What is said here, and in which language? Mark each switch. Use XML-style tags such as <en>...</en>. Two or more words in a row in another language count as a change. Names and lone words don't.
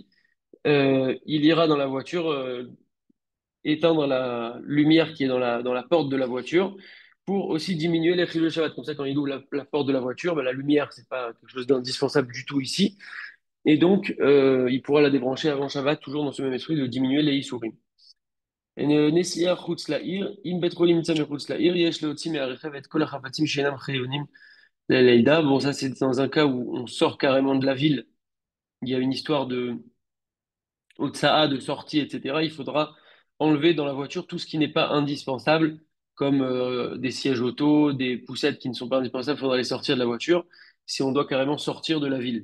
<fr>Il ira dans la voiture éteindre la lumière qui est dans la porte de la voiture pour aussi diminuer les</fr> <he>חילול שבת.</he> <fr>Comme ça, quand il ouvre la porte de la voiture, ben, la lumière, c'est pas quelque chose d'indispensable du tout ici. Et donc, il pourra la débrancher avant Shabbat, toujours dans ce même esprit de diminuer les Issourim.</fr> <he>נסיעה חוץ לעיר, אם בית חולים נמצא מחוץ לעיר, יש להוציא מהרכב את כל החפצים שאינם חיוניים ללידה.</he> <fr>Bon, ça, c'est dans un cas où on sort carrément de la ville. Il y a une histoire de Otsa'a, de sortie, etc. Il faudra enlever dans la voiture tout ce qui n'est pas indispensable, comme des sièges auto, des poussettes qui ne sont pas indispensables. Il faudra les sortir de la voiture si on doit carrément sortir de la ville.</fr>